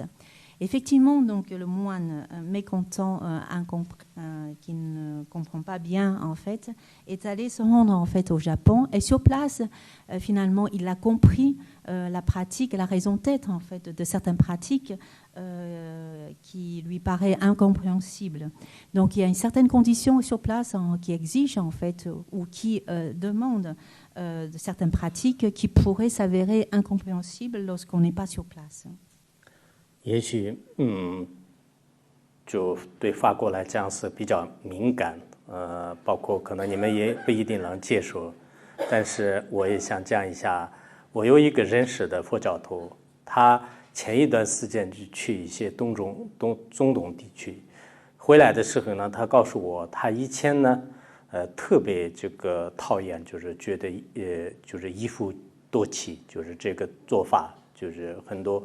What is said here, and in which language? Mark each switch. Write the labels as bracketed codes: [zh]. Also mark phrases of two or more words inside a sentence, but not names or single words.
[fr] Effectivement, donc le moine mécontent, qui ne comprend pas bien en fait, est allé se rendre en fait au Japon et sur place, finalement, il a compris la pratique, la raison d'être en fait de certaines pratiques qui lui paraît incompréhensible. Donc il y a une certaine condition sur place qui exige en fait ou qui demande de certaines pratiques qui pourraient s'avérer incompréhensibles lorsqu'on n'est pas sur place. [zh] 也许就对法国来讲是比较敏感，包括可能你们也不一定能接受，但是我也想讲一下，我有一个认识的佛教徒，他前一段时间就去一些中东地区，回来的时候呢，他告诉我，他以前呢，特别这个讨厌，就是觉得就是一夫多妻，就是这个做法，就是很多。